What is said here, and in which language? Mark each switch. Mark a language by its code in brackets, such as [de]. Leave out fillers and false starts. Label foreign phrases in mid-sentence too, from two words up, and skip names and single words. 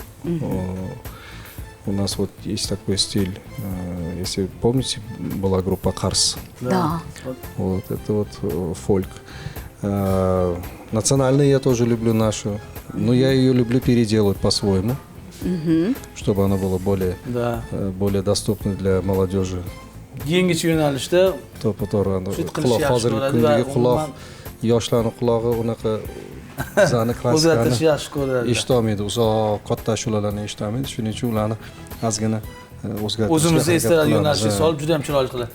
[ru] У нас вот есть такой стиль, если помните, была группа Карс. Да. Вот это вот фольк. Национальный я тоже люблю нашу, но я ее люблю переделывать по-своему, чтобы она была Да. более доступной для молодежи. [uz] Yangicha yo'nalishda To'g'ri, Shu qilish yaxshi hozirgi bo'ladi kundagi va quloq, umuman- yoshlarni qulog'i unaqa bizani klassikani o'zgartirish yaxshi ko'radi. eshitolmaydi, uzoq katta ashulalarni eshitolmaydi, shuning uchun ularni ozgina o'zgartirishga O'zimizni harakat estrada qilamiz. yo'nalishga solib juda ham chiroyli qiladi.